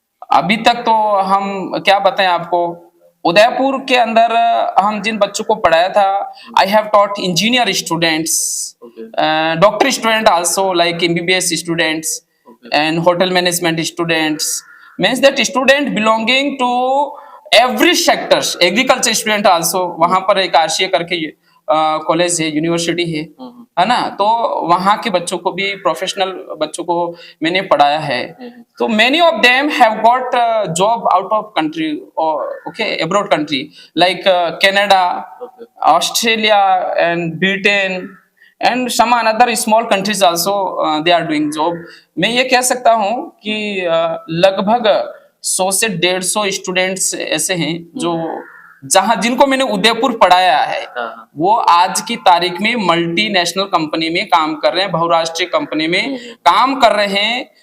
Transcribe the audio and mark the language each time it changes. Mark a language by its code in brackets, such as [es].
[hi] अभी तक तो हम क्या बताएं आपको, उदयपुर के अंदर हम जिन बच्चों को पढ़ाया था, [en] I have taught engineer students, doctor student also, like MBBS students and hotel management students, means that student belonging to every sectors, agriculture student also, [hi] वहां पर एक आरसीए करके कॉलेज है, यूनिवर्सिटी है ना, तो वहां के बच्चों को भी, प्रोफेशनल बच्चों को मैंने पढ़ाया है। [en] तो many of them have got job out of country or okay abroad country like Canada, Australia and Britain and some another small countries also they are doing job। [hi] मैं ये कह सकता हूँ कि लगभग 100 से 150 स्टूडेंट्स ऐसे हैं जो जिनको मैंने उदयपुर पढ़ाया है, वो आज की तारीख में मल्टीनेशनल कंपनी में काम कर रहे हैं, बहुराष्ट्रीय कंपनी में काम कर रहे हैं।